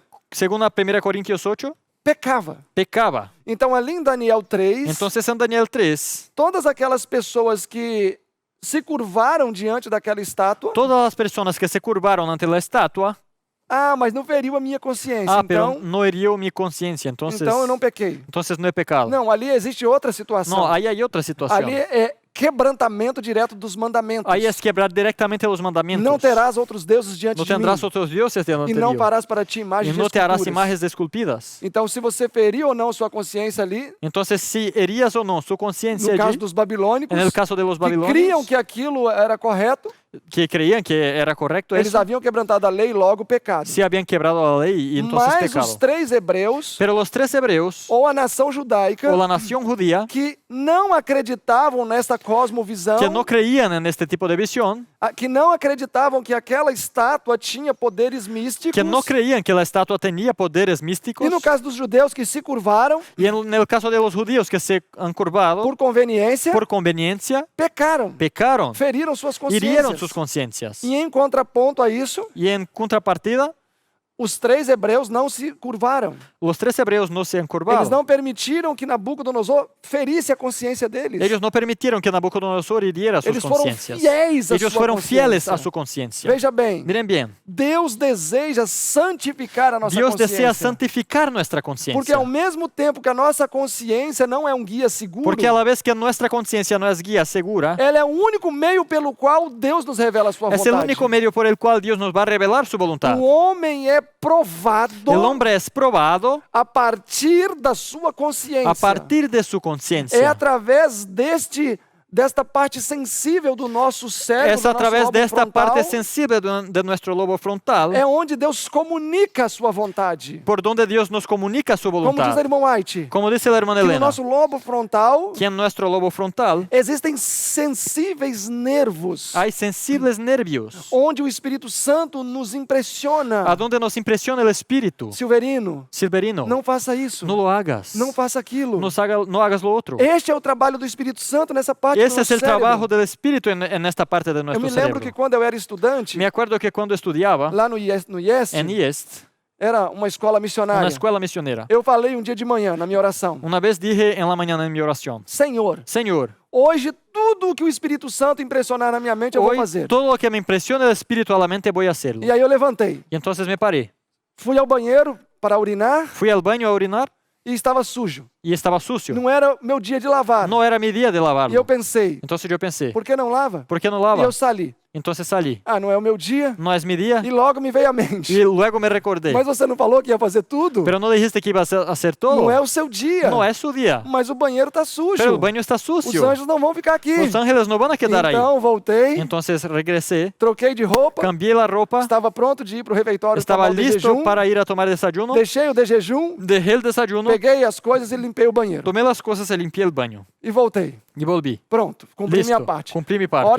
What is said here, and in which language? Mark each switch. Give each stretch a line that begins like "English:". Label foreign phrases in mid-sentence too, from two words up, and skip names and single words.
Spanish: Según 1 Corintios 8,
Portuguese: pecava.
Spanish: pecaba.
Portuguese: Então, ali em Daniel 3,
Spanish: Entonces en Daniel 3,
Portuguese: todas aquelas pessoas que se curvaram diante daquela estátua,
Spanish: todas las personas que se curvaron ante la estatua,
Portuguese: mas não feriu a minha consciência.
Spanish: pero no hirió mi conciencia. Entonces,
Portuguese: Então eu não pequei.
Spanish: entonces no he pecado.
Portuguese: Não, ali existe outra situação.
Spanish: No, ahí hay otra situación.
Portuguese: Ali é quebrantamento direto dos mandamentos.
Spanish: Ahí es quebrar directamente los mandamientos.
Portuguese: Não terás outros deuses diante
Spanish: No
Portuguese: de mim.
Spanish: tendrás otros dioses delante
Portuguese: E de não
Spanish: Dios.
Portuguese: farás para ti
Spanish: Y
Portuguese: imagens de
Spanish: no te harás
Portuguese: esculturas.
Spanish: imágenes esculpidas.
Portuguese: Então, se você feriu ou não sua consciência ali,
Spanish: Entonces, si herías o no su conciencia
Portuguese: no caso
Spanish: allí,
Portuguese: dos babilônicos,
Spanish: en el caso de los
Portuguese: que criam
Spanish: babilonios,
Portuguese: que aquilo era correto,
Spanish: que creían que era correcto
Portuguese: eles
Spanish: eso,
Portuguese: haviam quebrantado a lei, logo pecado.
Spanish: sí habían quebrado la ley y entonces
Portuguese: Mas
Spanish: pecado.
Portuguese: os 3 hebreus,
Spanish: Pero los 3 hebreos,
Portuguese: ou a nação judaica, o
Spanish: la nación judía,
Portuguese: que não acreditavam nesta cosmovisão,
Spanish: que no creían en este tipo de visión,
Portuguese: que não acreditavam que aquela estátua tinha poderes místicos,
Spanish: que no creían que la estatua tenía poderes místicos,
Portuguese: e no caso dos judeus que se curvaram
Spanish: y en el caso de los judíos que se han curvado
Portuguese: por conveniência,
Spanish: por conveniencia,
Portuguese: pecaram,
Spanish: pecaron,
Portuguese: feriram suas
Spanish: hirieron
Portuguese: consciências.
Spanish: sus conciencias.
Portuguese: E em contraponto a isso,
Spanish: Y en contrapartida,
Portuguese: os 3 hebreus não se curvaram.
Spanish: los 3 hebreos no se han
Portuguese: Eles
Spanish: curvado.
Portuguese: não permitiram que Nabucodonosor ferisse a consciência deles.
Spanish: Ellos no permitieron que Nabucodonosor hiriera sus
Portuguese: Eles foram
Spanish: conciencias.
Portuguese: fiéis à
Spanish: Ellos
Portuguese: sua
Spanish: fueron fieles
Portuguese: consciência.
Spanish: a su conciencia.
Portuguese: Veja bem,
Spanish: Miren bien,
Portuguese: Deus deseja santificar a nossa
Spanish: Dios
Portuguese: consciência.
Spanish: desea santificar nuestra
Portuguese: Porque
Spanish: conciencia.
Portuguese: ao mesmo tempo que a nossa consciência não é um guia seguro,
Spanish: Porque a la vez que nuestra conciencia no es guía segura,
Portuguese: ela é o único meio pelo qual Deus nos revela a sua
Spanish: es el
Portuguese: vontade.
Spanish: único medio por el cual Dios nos va a revelar su voluntad.
Portuguese: O homem é provado
Spanish: El hombre es probado
Portuguese: a partir da sua consciência.
Spanish: a partir de su
Portuguese: É
Spanish: conciencia.
Portuguese: através desta parte sensível do nosso cérebro,
Spanish: Es
Portuguese: do
Spanish: a
Portuguese: nosso
Spanish: través
Portuguese: lobo
Spanish: de esta
Portuguese: frontal,
Spanish: parte sensible de nuestro lobo frontal
Portuguese: é onde Deus comunica a sua vontade.
Spanish: por donde Dios nos comunica su
Portuguese: Como diz o
Spanish: voluntad.
Portuguese: irmão White,
Spanish: Como dice la hermana
Portuguese: que no
Spanish: Elena,
Portuguese: nosso lobo frontal
Spanish: que en nuestro lobo frontal
Portuguese: existem sensíveis nervos,
Spanish: hay sensibles nervios,
Portuguese: onde o Espírito Santo nos impressiona.
Spanish: a donde nos impresiona el espíritu.
Portuguese: Silverino,
Spanish: Silverino,
Portuguese: não faça isso,
Spanish: no lo hagas.
Portuguese: não faça aquilo.
Spanish: No hagas lo otro.
Portuguese: Este é o trabalho do Espírito Santo nessa parte do
Spanish: Ese es
Portuguese: nosso
Spanish: el
Portuguese: cérebro.
Spanish: trabajo del espíritu en esta parte de
Portuguese: Eu
Spanish: nuestro
Portuguese: me lembro
Spanish: cerebro.
Portuguese: que quando eu era estudante,
Spanish: Me acuerdo que cuando estudiaba
Portuguese: lá no IEST,
Spanish: en IEST,
Portuguese: era uma escola
Spanish: una
Portuguese: missionária.
Spanish: escuela misionera,
Portuguese: Eu falei um dia de manhã na minha oração:
Spanish: una vez dije en la mañana en mi oración,
Portuguese: Senhor,
Spanish: Señor,
Portuguese: hoje tudo o que o Espírito Santo impressionar na minha mente eu vou
Spanish: hoy
Portuguese: fazer.
Spanish: todo lo que me impresiona el espíritu a la mente voy a hacerlo.
Portuguese: E aí eu levantei,
Spanish: Y entonces me paré,
Portuguese: fui ao banheiro para urinar
Spanish: fui al baño a orinar
Portuguese: e estava sujo.
Spanish: y estaba sucio.
Portuguese: Não era meu dia de lavar.
Spanish: No era mi día de
Portuguese: E eu
Spanish: lavarlo.
Portuguese: pensei,
Spanish: Entonces yo pensé,
Portuguese: por que não lava?
Spanish: ¿por qué no
Portuguese: E
Spanish: lava?
Portuguese: eu saí.
Spanish: Entonces salí.
Portuguese: Ah, não é o meu dia?
Spanish: No es mi día.
Portuguese: E logo me veio à mente.
Spanish: Y luego me recordé.
Portuguese: Mas você não falou que ia fazer tudo?
Spanish: Pero no dijiste que iba a hacer todo.
Portuguese: Não é o seu dia.
Spanish: No es su día.
Portuguese: Mas o banheiro está sujo.
Spanish: Pero el baño está
Portuguese: Os
Spanish: sucio.
Portuguese: anjos não vão ficar aqui.
Spanish: Los ángeles no van a quedar ahí.
Portuguese: Então voltei,
Spanish: Entonces regresé,
Portuguese: troquei de roupa,
Spanish: cambié la ropa,
Portuguese: estava pronto de ir para o refeitório
Spanish: estaba
Portuguese: tomar o de
Spanish: listo
Portuguese: jejum,
Spanish: para ir a tomar desayuno,
Portuguese: deixei o de jejum,
Spanish: dejé el desayuno,
Portuguese: peguei as coisas e limpei o banheiro.
Spanish: tomé las cosas y limpié el baño.
Portuguese: E voltei.
Spanish: Y volví.
Portuguese: Pronto, cumpri minha
Spanish: Listo,
Portuguese: parte.
Spanish: cumplí mi
Portuguese: A hora que